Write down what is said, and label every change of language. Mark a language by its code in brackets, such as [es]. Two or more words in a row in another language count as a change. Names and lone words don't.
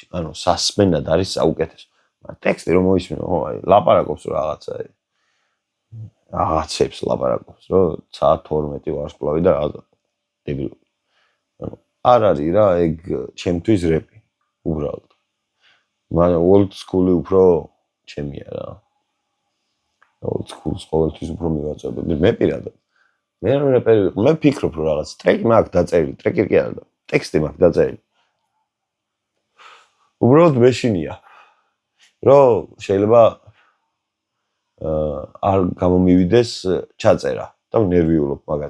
[ka] ანუ სასმენად არის საუკეთესო. ტექსტი რომ მოისმინო, ხო, აი ლაპარაკობს რაღაცა რაღაცებს ლაპარაკობს, რომ ცაა 12 ვარსკვლავი და რაღაცა დებილ. ანუ არ არის რა, ეგ ჩემთვის რეპი, უბრალოდ. მაგრამ [en] old school- [ka] ი უფრო ჩემია რა. [en] old school- [ka] ს ყოველთვის უფრო მივაწევდი. მე პირადად. მე რეპერი ვიყო, მე ვფიქრობ რომ რაღაც ტრეკი მაქვს დაწერილი, ტრეკი კი არა და ტექსტი მაქვს დაწერილი. უბრალოდ მეშინია. რომ შეიძლება არ გამომივიდეს ჩაწერა და ნერვიულობ მაგას.